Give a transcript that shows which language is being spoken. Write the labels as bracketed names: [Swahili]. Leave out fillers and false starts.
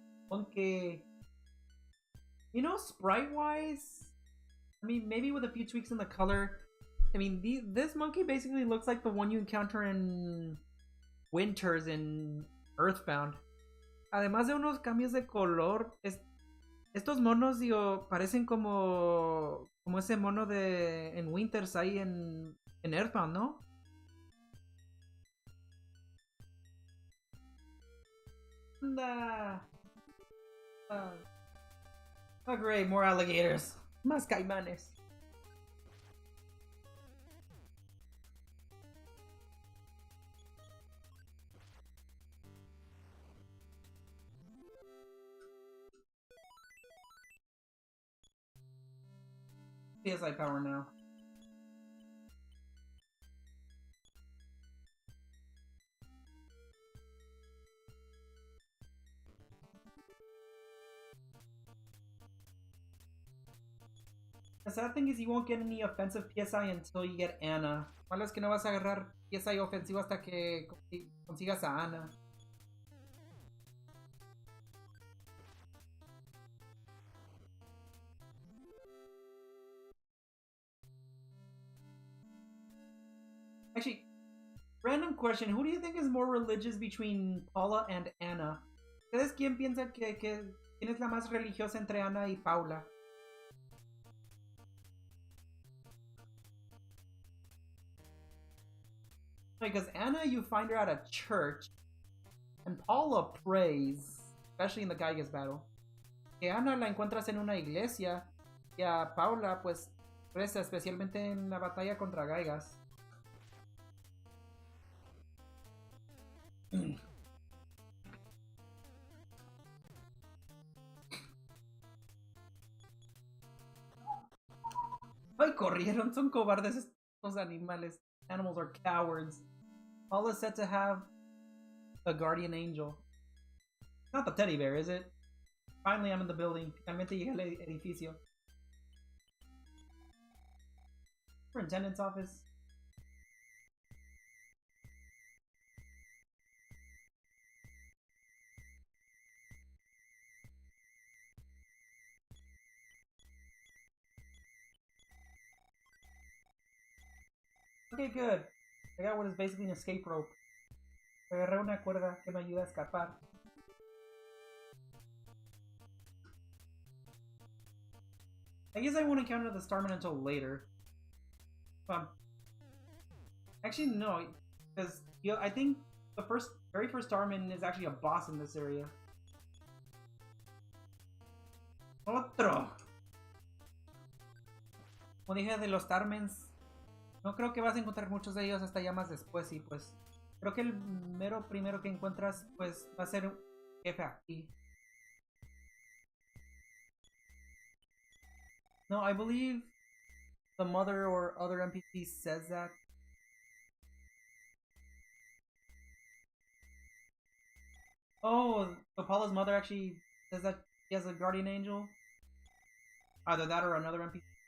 [English] Monkey. You know, sprite-wise, I mean, maybe with a few tweaks in the color. I mean, this monkey basically looks like the one you encounter in Winters in Earthbound. [Spanish] Además de unos cambios de color, estos monos, digo, parecen como ese mono de en Winters ahí en Earthbound, ¿no? Anda. [English] Oh great, more alligators. [Spanish] Más caimanes. [English] PSI power now. The sad thing is you won't get any offensive PSI until you get Ana. [Spanish] Malo es que no vas a agarrar PSI ofensivo hasta que consigas a Ana. [English] Actually, random question. Who do you think is more religious between Paula and Ana? [Spanish] ¿Ustedes quién piensa quién es la más religiosa entre Ana y Paula? [English] Because Anna, you find her at a church, and Paula prays, especially in the Gaigas battle. [Spanish] Que Ana la encuentras en una iglesia, y a Paula, pues, reza, especialmente en la batalla contra Gaigas. Ay, corrieron, son cobardes estos animales. [English] Animals are cowards. Paula is said to have a guardian angel. Not the teddy bear, is it? Finally, I'm in the building. [Spanish] Finalmente llegué al edificio. [English] Superintendent's office. Okay, good. I got what is basically an escape rope. [Spanish] Agarré una cuerda que me ayuda a escapar. [English] I guess I won't encounter the Starman until later. Actually, no, because I think the very first Starman is actually a boss in this area. [Spanish] Otro. Como dije de los Starmans, no creo que vas a encontrar muchos de ellos hasta ya más después, y pues creo que el mero primero que encuentras pues va a ser un jefe aquí. [English] No, I believe the mother or other NPC says that. Oh, so Paula's mother actually says that he has a guardian angel? Either that or another NPC.